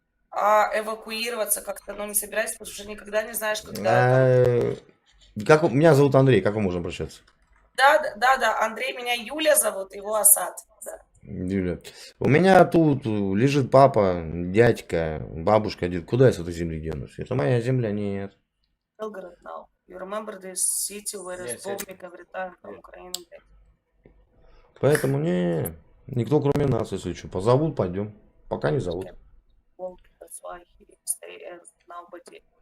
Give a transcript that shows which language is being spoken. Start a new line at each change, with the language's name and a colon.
Russian: А эвакуироваться как-то, не собираетесь, потому что никогда не знаешь, когда там... Меня зовут Андрей, как мы можем обращаться? Да, Андрей, меня Юля зовут, его Асад. Да. Юля. У меня тут лежит папа, дядька, бабушка, дед. Куда я с этой земли денусь? Это моя земля, нет.
English: Belgrade now. You remember this city where is Yes, yes. bombing every time from Ukraine?
Russian: Поэтому никто кроме нас, если что. Позовут, пойдем. Пока не зовут.
English: That's why he stay and nobody.